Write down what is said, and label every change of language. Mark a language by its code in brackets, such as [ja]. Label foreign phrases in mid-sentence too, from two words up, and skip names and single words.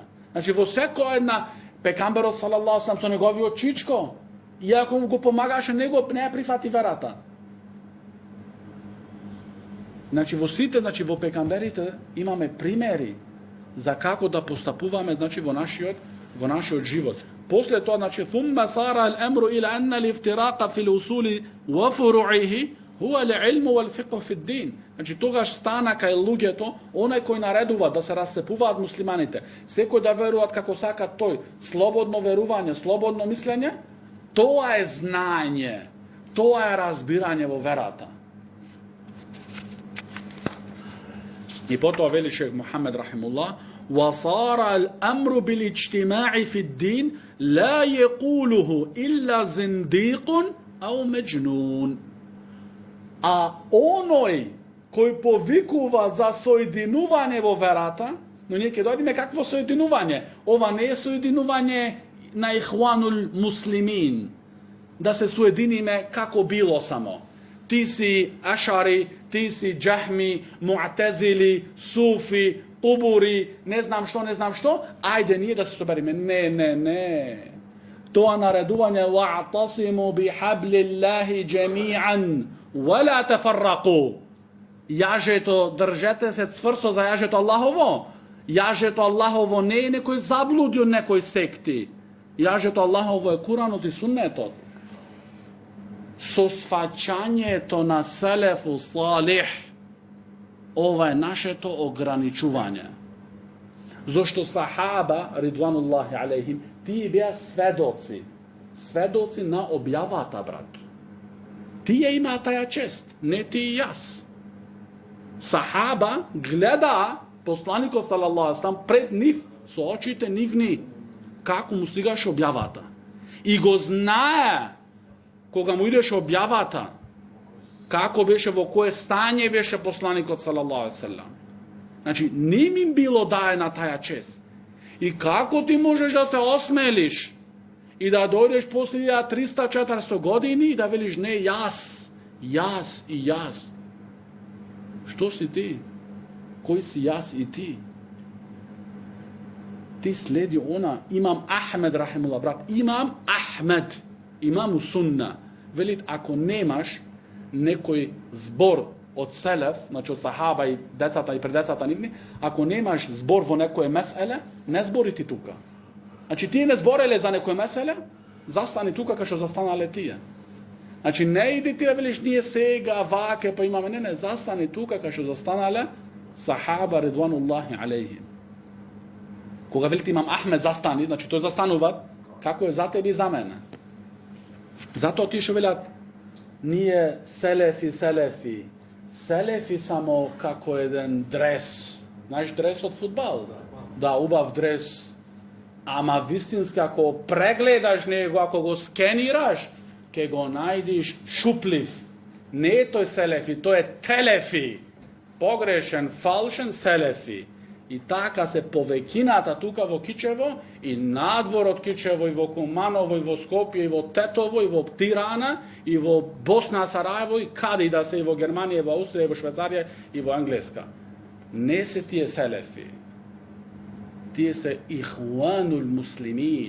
[mk] Значи, во секоја една пекамберот [ar] صلى الله عليه [mk] со неговиот чичко, иако му го помагаше, не ја прифати верата. Значи, во сите, во пекамберите имаме примери за како да постапуваме, значи, во нашиот живот. После тоа, значи, [ar] ثم صار الامر الى ان الافتراق في الاصول وفروعه هو العلم والفقه في الدين. [mk] Значи, тогаш стана кај луѓето, онај кој наредува да се расцепуваат муслиманите, секој да веруваат како сака тој, слободно верување, слободно мислење, тоа е знаење, тоа е разбирање во верата. И потоа вели шех Мухамед рахимуллах, [ar] وصار الأمر بالاجتماع في الدين لا يقوله إلا زنديق أو مجنون. [mk] А оној кој повикува за соединување во верата, но ние ќе дојдеме какво соединување. Ова не е соединување на [ar] الإخوان المسلمين, [mk] да се соединиме како било само. Ти си ашари, ти си джахми, муатезили, суфи, тубури, не знам што, ајде ние да се собериме. Не. Тоа наредување [ar] واعتصموا بحبل الله جميعا ولا تفرقوا. [mk] Јажето, држете се цврсто за јажето Аллахово. Јажето Аллахово не е некој заблуди од некој секти. Јажето Аллахово е Куранот и Суннетот. Со сваќањето на [ar] السلف الصالح, [mk] ова е нашето ограничување. Зошто сахаба, [ar] رضوان الله عليهم, [mk] тие беа сведоци на објавата, брат. Тие имаат таја чест, не ти и јас. Сахаба гледа посланикот [ar] صلى الله عليه وسلم [mk] пред нив, со очите нивни, како му стигаше објавата. И го знае, кога му идеше објавата, како беше, во кое стање беше посланикот [ar] صلى الله عليه وسلم. [mk] Значи, ним им било даена таја чест. И како ти можеш да се осмелиш и да дојдеш после 300-400 години и да велиш не, јас. Што си ти? Кој си јас и ти? Ти следи она, имам Ахмед рахимуллах, брат, имам Ахмед, [ar] إمام السنة. [mk] Велит, ако немаш некој збор од селеф, значи од сахаба и децата и предецата нивни, ако немаш збор во некој меселе, не збори ти тука. Значи тие не збореле за некој меселе, застани тука кај што застанале тие. Значи не иди ти да велиш ние сега ваке па имаме, не, застани тука кај што застанале сахаба [ar] رضوان الله عليهم. [mk] Кога велите имам Ахмед застани, значи тој застанува како е за тебе и за мене. Затоа ти што велат ние селефи. Селефи само како еден дрес. Знаеш дрес од фудбал? Да, убав дрес. Ама вистински ако прегледаш него, ако го скенираш, ќе го најдиш шуплив. Не е тој селефи, тој е телефи. погрешен, фалшен селефи. I така се повеќината тука во Кичево и надвор од Кичево и во Куманово и во Скопје и во Тетово и во Тирана и во Босна, Сараево и каде и да се и во Германија, и во Австрија, и во Швајцарија и во Англиска. Не се тие селефи. Тие се [ar] الإخوان المسلمين.